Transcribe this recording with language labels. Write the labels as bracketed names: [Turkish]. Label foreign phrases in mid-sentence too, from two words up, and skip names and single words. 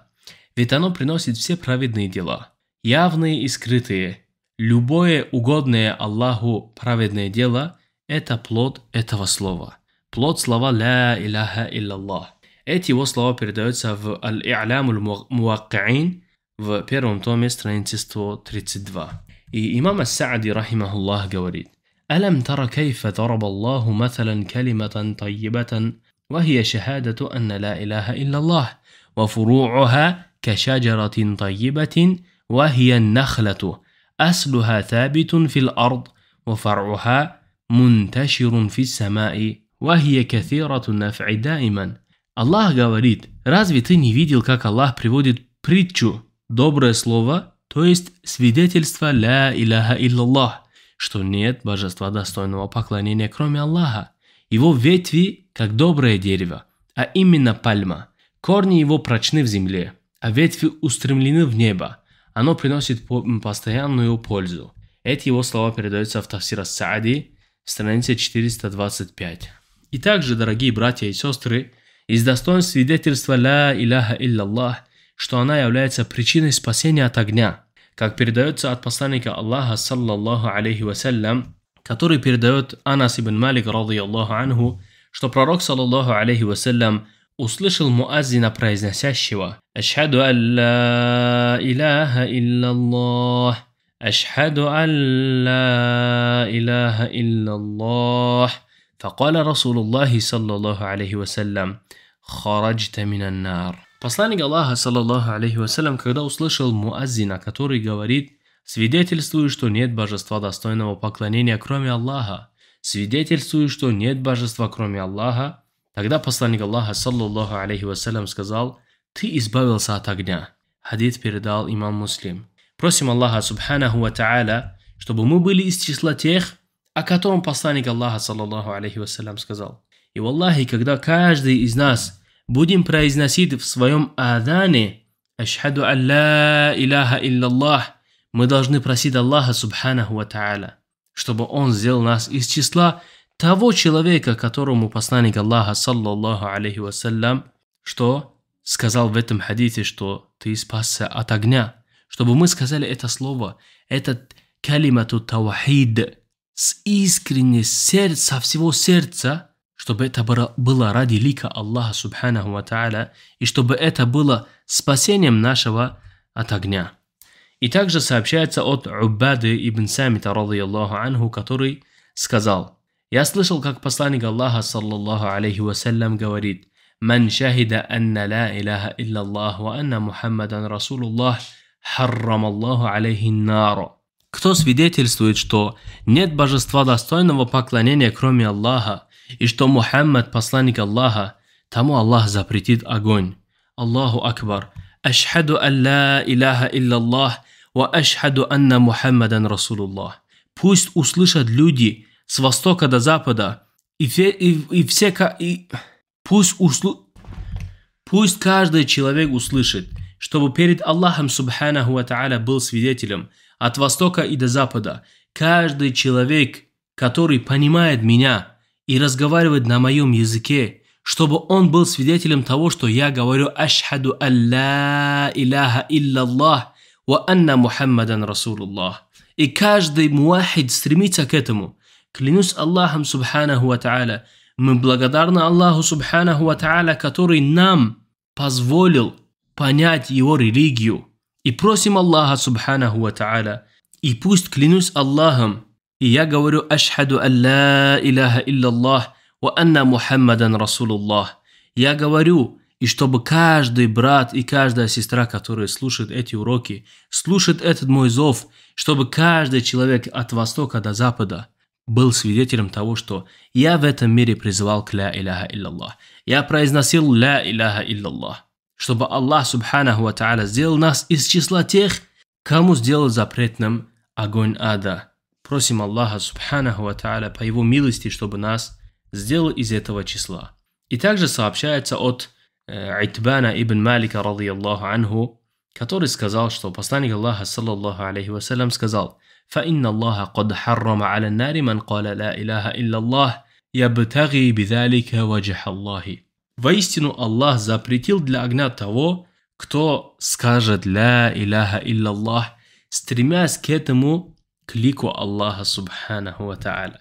[Russian] Ведь оно приносит все праведные дела, явные и скрытые. Любое угодное Аллаху праведное дело – это плод этого слова. Плод слова [Arabic] «لا إله إلا الله». [Russian] Эти его слова передаются в Аль-И'лям аль-Муакки'ин в первом томе, странице 132. И имам Ас-Саади, рахимахуллах, говорит: [Arabic] «ألم تر كيف ضرب الله مثلا كلمة طيبة وهي شهادة أن لا إله إلا الله وفروعها كشجرة طيبة وهي النخلة أصلها ثابت في الأرض وفرعها منتشر في السماء وهي كثيرة النفع دائما». [Russian] Аллах говорит: разве ты не видел, как Аллах приводит притчу доброе слово, то есть свидетельство [Arabic] «لا إله إلا الله», [Russian] что нет божества достойного поклонения, кроме Аллаха. Его ветви, как доброе дерево, а именно пальма. Корни его прочны в земле, а ветви устремлены в небо. Оно приносит постоянную пользу. Эти его слова передаются в Тафсир Ас-Саади, страница 425. И также, дорогие братья и сестры, из достоинств свидетельства [Arabic] «لا إله إلا الله», [Russian] что она является причиной спасения от огня, как передается от посланника Аллаха, [Arabic] صلى الله عليه وسلم, [Russian] который передает Анас ибн Малик, [Arabic] رضي الله عنه, [Russian] что пророк, [Arabic] صلى الله عليه وسلم, [Russian] услышал муаззина, произносящего: [Arabic] «أشهد أن لا إله إلا الله أشهد أن لا إله إلا الله». فقال رسول الله صلى الله عليه وسلم: خرجت من النار. [Russian] Посланник Аллаха, [Arabic] صلى الله عليه وسلم, [Russian] когда услышал муаззина, который говорит: «Свидетельствую, что нет божества достойного поклонения, кроме Аллаха», «Свидетельствую, что нет божества, кроме Аллаха», тогда посланник Аллаха, [Arabic] صلى الله عليه وسلم, [Russian] сказал: «Ты избавился от огня». Хадис передал имам Муслим. Просим Аллаха, [Arabic] سبحانه وتعالى, [Russian] чтобы мы были из числа тех, о котором посланник Аллаха, [Arabic] صلى الله عليه وسلم, [Russian] сказал. И валлахи, когда каждый из нас будем произносить в своем адане [Arabic] «أشهد أن لا إله إلا الله», [Russian] мы должны просить Аллаха, [Arabic] سبحانه وتعالى, [Russian] чтобы Он сделал нас из числа того человека, которому посланник Аллаха, [Arabic] صلى الله عليه وسلم, [Russian] что сказал в этом хадисе, что ты спасся от огня. Чтобы мы сказали это слово, этот [Arabic] كلمة التوحيد, [Russian] с искренней со всего сердца, чтобы это было ради лика Аллаха, [Arabic] سبحانه وتعالى, [Russian] и чтобы это было спасением нашего от огня. И также сообщается от Уббады ибн Самита, [Arabic] رضي الله عنه, [Russian] который сказал: «Я слышал, как посланник Аллаха, [Arabic] صلى الله عليه وسلم, [Russian] говорит: [Arabic] «من شهد أن لا إله إلا الله وأن محمدا رسول الله حرم الله عليه النار». [Russian] Кто свидетельствует, что нет божества достойного поклонения, кроме Аллаха, и что Мухаммад посланник Аллаха, тому Аллах запретит огонь. [Arabic] الله أكبر. أشهد أن لا إله إلا الله وأشهد أن محمدا رسول الله. [Russian] Пусть услышат люди с востока до запада, пусть каждый человек услышит, чтобы перед Аллахом, [Arabic] سبحانه وتعالى, [Russian] был свидетелем от востока и до запада. Каждый человек, который понимает меня и разговаривает на моем языке, чтобы он был свидетелем того, что я говорю [Arabic] «أشهد أن لا إله إلا الله وأن محمدا رسول الله». [Russian] И каждый муахид стремится к этому. Клянусь Аллахом, [Arabic] سبحانه وتعالى, [Russian] Мы благодарны Аллаху [Arabic] سبحانه وتعالى, [Russian] который нам позволил понять его религию. И просим Аллаха [Arabic] سبحانه وتعالى. [Russian] И пусть клянусь Аллахом, и я говорю [Arabic] «أشهد أن لا إله إلا الله وأن محمدا رسول الله». [Russian] Я говорю, и чтобы каждый брат и каждая сестра, которые слушают эти уроки, слушают этот мой зов, чтобы каждый человек от востока до запада был свидетелем того, что я в этом мире призывал к [Arabic] لا إله إلا الله. [Russian] Я произносил [Arabic] لا إله إلا الله. [Russian] Чтобы Аллах [Arabic] سبحانه وتعالى [Russian] сделал нас из числа тех, кому сделал запретным огонь ада. Просим Аллаха [Arabic] سبحانه وتعالى [Russian] по его милости, чтобы нас сделал из этого числа. И также сообщается от Итбана ибн Малика, [Arabic] رضي الله عنه, [Russian] который сказал, что посланник Аллаха, [Arabic] صلى الله عليه وسلم, сказал: فإن الله قد حرم على النار من قال لا إله إلا الله يبتغي بذلك وجه الله. [Russian] Воистину Аллах запретил для огня того, кто скажет [Arabic] لا إله إلا الله, [Russian] стремясь к этому, к лику Аллаха [Arabic] سبحانه وتعالى.